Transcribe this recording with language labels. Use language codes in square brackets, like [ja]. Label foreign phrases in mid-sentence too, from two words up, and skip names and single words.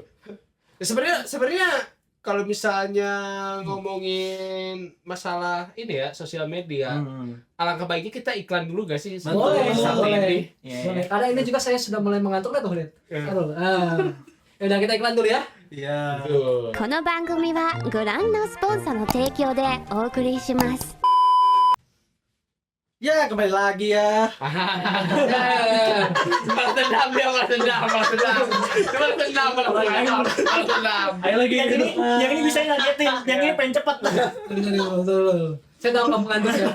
[id] Ya, sebenarnya kalau misalnya ngomongin masalah ini ya sosial media, alangkah baiknya kita iklan dulu gak sih? Boleh, Saat boleh. ini. boleh karena ini juga saya sudah mulai mengantuk lah tuh lihat Ya. udah kita iklan dulu ya Iya. Betul. [ja] この番組はご覧のスポンサーの提供でお送りします [id] Ya kembali lagi ya. Balas dendam dia, balas dendam. Ayo lagi. Yang ini bisa ngagetin, yang ini pengen cepet. Betul. Saya udah mengantuk ya.